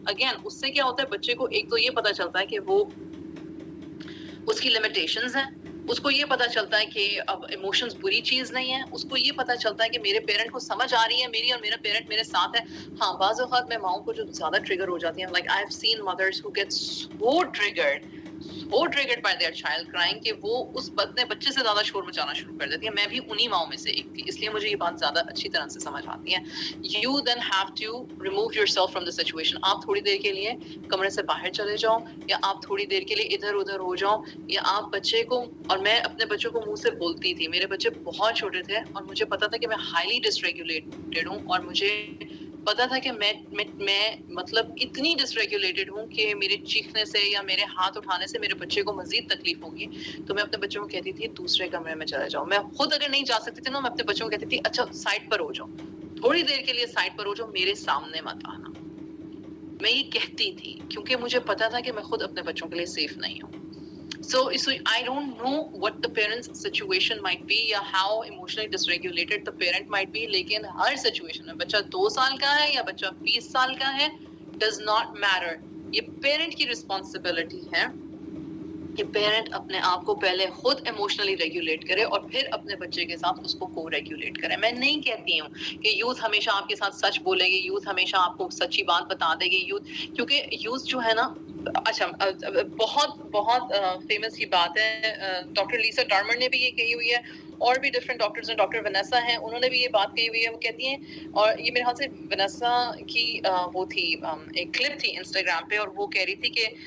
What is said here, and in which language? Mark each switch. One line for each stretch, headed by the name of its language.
Urdu: Again اس سے کیا ہوتا ہے, بچے کو ایک تو یہ پتا چلتا ہے کہ وہ اس کی لمیٹیشنز ہیں, اس کو یہ پتا چلتا ہے کہ اب ایموشنز بری چیز نہیں ہے, اس کو یہ پتا چلتا ہے کہ میرے پیرنٹ کو سمجھ آ رہی ہے میری اور میرا پیرنٹ میرے ساتھ ہے. ہاں بعض اوقات میں ماؤں کو جو زیادہ ٹریگر ہو جاتی ہیں,
English: like I have seen mothers who get so triggered by their child crying
Urdu: کہ وہ اس اپنے بچے سے زیادہ شور مچانا شروع کر دیتی ہے. میں بھی انہی ماؤں میں سے ایک تھی, اس لیے مجھے یہ بات زیادہ اچھی طرح سے سمجھ آتی ہے.
English: You then have to remove yourself from the situation.
Urdu: آپ تھوڑی دیر کے لیے کمرے سے باہر چلے جاؤ, یا آپ تھوڑی دیر کے لیے ادھر ادھر ہو جاؤ, یا آپ بچے کو, اور میں اپنے بچوں کو منہ سے بولتی تھی, میرے بچے بہت چھوٹے تھے اور مجھے پتا تھا کہ میں ہائیلی ڈس ریگولیٹڈ ہوں, اور مجھے پتا تھا کہ میں مطلب اتنی ڈس ریگولیٹڈ ہوں کہ میرے چیخنے سے یا میرے ہاتھ اٹھانے سے میرے بچے کو مزید تکلیف ہوگی. تو میں اپنے بچوں کو کہتی تھی دوسرے کمرے میں چلے جاؤ. میں خود اگر نہیں جا سکتی تھی نا, میں اپنے بچوں کو کہتی تھی اچھا سائڈ پر ہو جاؤ, تھوڑی دیر کے لیے سائڈ پر ہو جاؤ, میرے سامنے مت آنا. میں یہ کہتی تھی کیونکہ مجھے پتا تھا کہ میں خود اپنے بچوں کے لیے سیف نہیں ہوں.
English: So I don't know what the parents' situation might be
Urdu: یا
English: how emotionally dysregulated the parent might be,
Urdu: لیکن ہر سچویشن میں بچہ 2 سال کا ہے
English: یا بچہ 20 سال کا ہے, does not matter.
Urdu: یہ پیرنٹ کی رسپانسبلٹی ہے کہ پیرنٹ اپنے آپ کو پہلے خود ایموشنلی ریگولیٹ کرے اور پھر اپنے بچے کے ساتھ اس کو کو ریگولیٹ کرے. میں نہیں کہتی ہوں کہ یوتھ ہمیشہ آپ کے ساتھ سچ بولے گی, یوتھ ہمیشہ آپ کو سچی بات بتا دے گی, یوتھ کیونکہ یوتھ جو ہے نا, اچھا بہت فیمس یہ بات ہے, ڈاکٹر لیسا ڈارمر نے بھی یہ کہی ہوئی ہے, اور بھی ڈفرینٹ ڈاکٹرز ہیں, ڈاکٹر ونیسا ہیں, انہوں نے بھی یہ بات کہی ہوئی ہے. وہ کہتی ہیں, اور یہ میرے خیال سے ونیسا کی وہ تھی ایک کلپ تھی انسٹاگرام پہ, اور وہ کہہ رہی تھی کہ